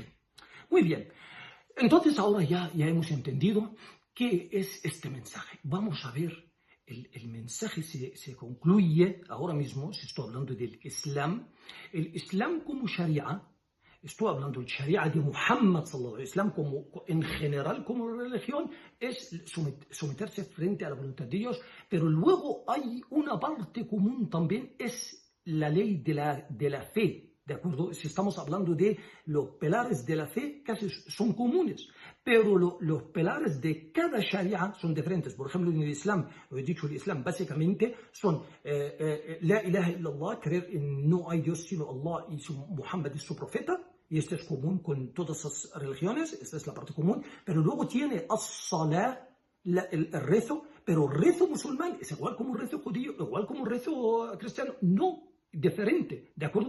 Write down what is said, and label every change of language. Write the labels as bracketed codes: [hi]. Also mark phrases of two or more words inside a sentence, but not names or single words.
[es] Muy bien. Entonces, ahora ya hemos entendido qué es este mensaje. Vamos a ver. El mensaje se concluye ahora mismo, si estoy hablando del Islam. El Islam como Sharia, estoy hablando del Sharia de Muhammad [ar] صلى الله عليه وسلم, [es] en general como religión, es someterse frente a la voluntad de Dios, pero luego hay una parte común también, es la ley de la fe. ¿De acuerdo? Si estamos hablando de los pilares de la fe, casi son comunes, pero los pilares de cada sharia son diferentes. Por ejemplo, en el Islam, lo he dicho, el Islam básicamente son [ar] لا إله إلا الله, [es] creer en no hay Dios sino Allah y Muhammad es su profeta, y esto es común con todas las religiones, esta es la parte común, pero luego tiene as-salah, el rezo, pero el rezo musulmán es igual como el rezo judío, igual como el rezo cristiano, no. Diferente, ¿de acuerdo?